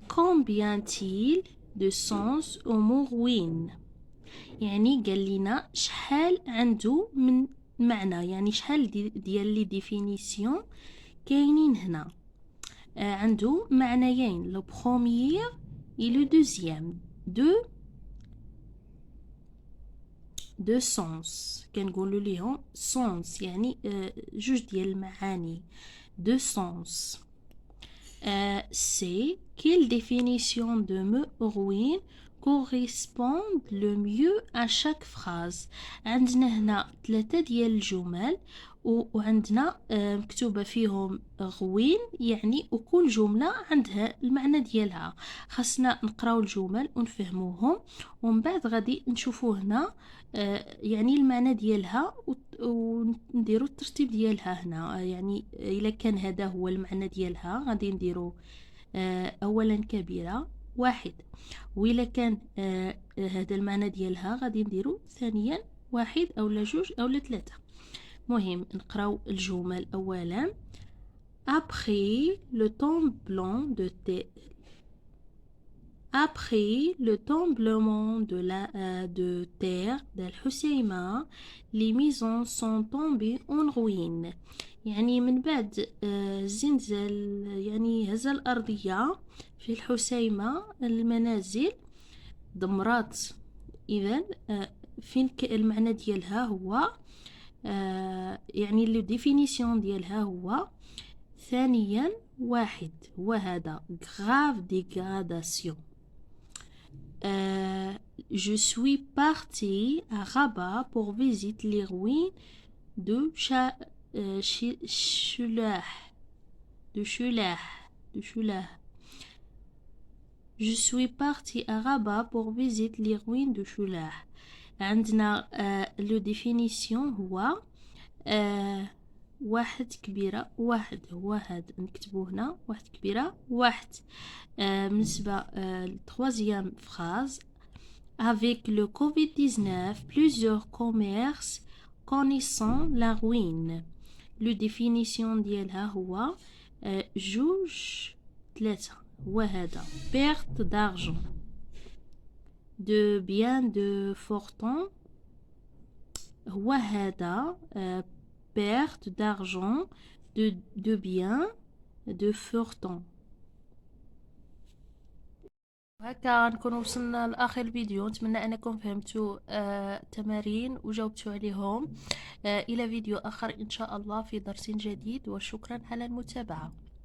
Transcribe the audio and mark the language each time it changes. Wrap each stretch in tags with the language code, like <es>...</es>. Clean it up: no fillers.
<fr>Combien t-il de sens au mot ruine؟</fr> <ar>يعني قال لنا شحال عنده من معنى، يعني شحال ديال لي ديفينيسيون كاينين هنا. عنده معنيين: لو بروميير</ar> <fr>et le deuxième.</fr> <ar>دو سونس، كنقولوا ليهم سونس، يعني جوج ديال المعاني.</ar> <fr>دو سونس. c'est quelle définition de mot ruine correspond le mieux à chaque phrase.</fr> <ar>عندنا هنا 3 ديال الجمل وعندنا مكتوبة فيهم غوين، يعني وكل جملة عندها المعنى ديالها. خاصنا نقراو الجمل ونفهموهم، ومن بعد غادي نشوفو هنا يعني المعنى ديالها ونديرو الترتيب ديالها هنا. يعني إلا كان هذا هو المعنى ديالها غادي نديرو أولا كبيرة 1، وإلا كان هذا المعنى ديالها غادي نديرو ثانيا 1 أولا 2 أولا 3. مهم نقراو الجمل أولا.</ar> <fr>Après le tremblement de terre, après le tremblement de terre d'Al-Hoceima, les maisons sont tombées en ruine.</fr> <ar>يعني من بعد الزلزال، يعني هزة الأرضية في الحسيمة المنازل دمرات. إذن فين المعنى ديالها هو يعني لو ديفينيسيون ديالها هو ثانيا 1 هو هذا</ar> <fr>grave dégradation. Je suis partie à Rabat pour visiter les ruines de Shulah. De Shulah. De Shulah. Je suis parti à Rabat pour visiter les ruines de Shulah.</fr> <ar>عندنا le définition هو واحد كبيرة واحد هو هاد نكتبو هنا واحد كبيرة واحد بالنسبة</ar> <fr>troisième phrase. Avec le Covid-19, plusieurs commerces connaissant la ruine. Le définition</fr> <ar>ديالها هو جوج ثلاثة هو هذا</ar> <fr>perte d'argent de biens de fortune هو هذا perte d'argent de biens de fortune.</fr> <ar>هكا نكون وصلنا لآخر الفيديو. نتمنى أنكم فهمتوا التمارين وجاوبتوا عليهم. إلى فيديو آخر إن شاء الله في درس جديد، وشكرا على المتابعة.</ar>